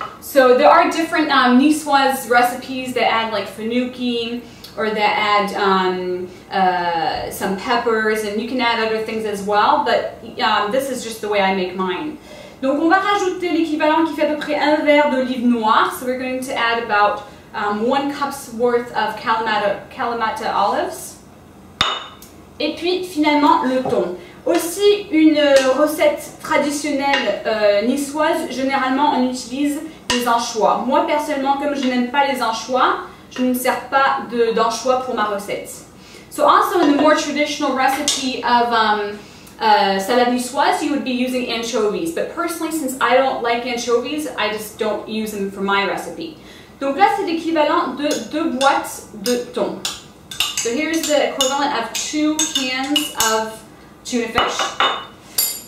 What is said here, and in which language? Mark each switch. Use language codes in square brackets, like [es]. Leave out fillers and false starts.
[en] So there are different niçoise recipes that add like fenouil or that add some peppers, and you can add other things as well, but this is just the way I make mine. [fr] Donc on va rajouter l'équivalent qui fait à peu près un verre d'olive noire. [en] So we're going to add about 1 cup's worth of Kalamata olives. [fr] Et puis finalement le thon. Aussi une recette traditionnelle niçoise, généralement on utilise des anchois. Moi personnellement, comme je n'aime pas les anchois, je ne sers pas d'anchois pour ma recette. [en] So also in the more traditional recipe of salade niçoise, you would be using anchovies. But personally, since I don't like anchovies, I just don't use them for my recipe. [fr] Donc là c'est l'équivalent de 2 boîtes de thon. [en] So here's the equivalent of 2 cans of tuna fish.